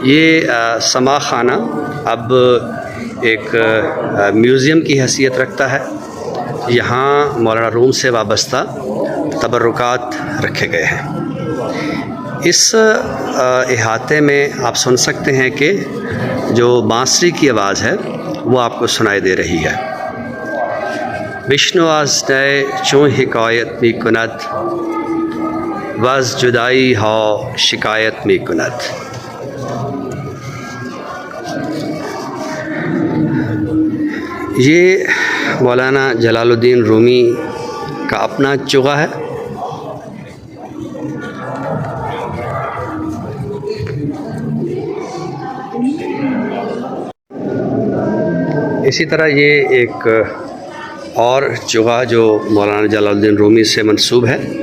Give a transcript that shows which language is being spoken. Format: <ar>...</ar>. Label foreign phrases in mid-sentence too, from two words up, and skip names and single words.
<ur>یہ سما خانہ اب ایک میوزیم کی حیثیت رکھتا ہے، یہاں مولانا روم سے وابستہ تبرکات رکھے گئے ہیں۔ اس احاطے میں آپ سن سکتے ہیں کہ جو بانسری کی آواز ہے وہ آپ کو سنائی دے رہی ہے۔</ur> <fa>وشنو از نئے چون حکایت می کند وز جدائی ہا شکایت می کند۔</fa> <ur>یہ مولانا جلال الدین رومی کا اپنا چغہ ہے۔ اسی طرح یہ ایک اور چغہ جو مولانا جلال الدین رومی سے منسوب ہے۔</ur>